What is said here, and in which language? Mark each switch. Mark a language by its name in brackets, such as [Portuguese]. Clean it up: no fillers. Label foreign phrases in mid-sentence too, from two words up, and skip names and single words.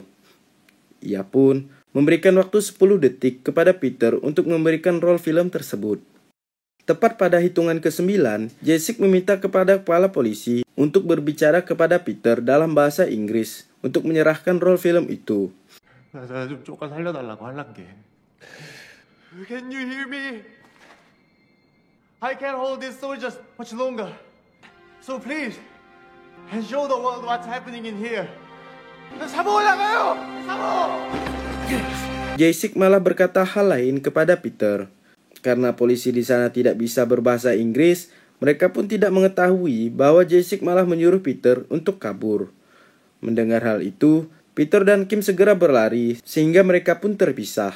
[Indonesian] Ia pun memberikan waktu 10 detik kepada Peter untuk memberikan roll film tersebut. Tepat pada hitungan ke-9, Jae-sik meminta kepada kepala polisi untuk berbicara kepada Peter dalam bahasa Inggris untuk menyerahkan roll film itu. [Korean] 나 좀 조금 살려달라고 할란게. [English] Can you hear me? I can't hold this soldiers much longer. So please, and show the world what's happening in here. [Korean] 사모 올라가요! 사모! [Indonesian] Jae-sik malah berkata hal lain kepada Peter. Karena polisi di sana tidak bisa berbahasa Inggris, mereka pun tidak mengetahui bahwa Jae-sik malah menyuruh Peter untuk kabur. Mendengar hal itu, Peter dan Kim segera berlari sehingga mereka pun terpisah.